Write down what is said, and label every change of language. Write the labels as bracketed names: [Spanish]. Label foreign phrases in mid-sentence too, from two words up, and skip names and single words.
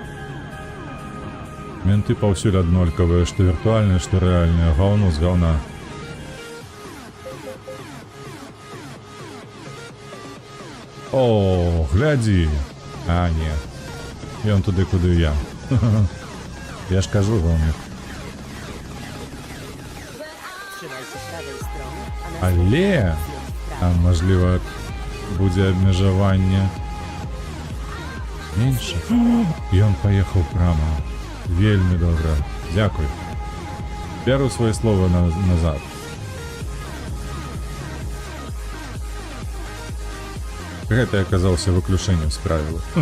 [Belarusian] Менты паўсюль аднолькавыя, што віртуальныя, што рэальныя. Гаўно з гаўна. О, глядзі. А, не. Ён туды, куды я. Я ж кажу вам. [Polish] Trzymaj się prawej strony, a [Belarusian] Але [Polish] następnie [Belarusian] там, можливо, будзе абмежаванне менше. Ён паехаў прама. Вельмі добра. Дзякуй. Беру свае слова назад. Гэта аказаўся выключэннем з правіла.